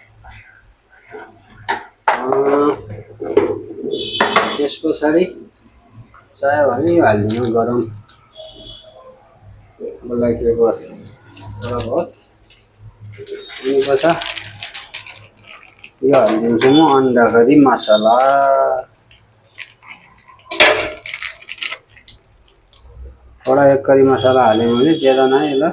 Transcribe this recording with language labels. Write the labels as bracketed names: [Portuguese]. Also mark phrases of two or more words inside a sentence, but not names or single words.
[Nepali] त्यस पछाडि चाहियो भने यो हालिदिनु गरम मलाई के भयो बहुत। अनि पछि यो हालिदिन्छु म अंडा करी मसाला। थोड़ा एक करी मसाला हालेँ मैले, [Hindi] ज्यादा नहीं [Nepali] ल।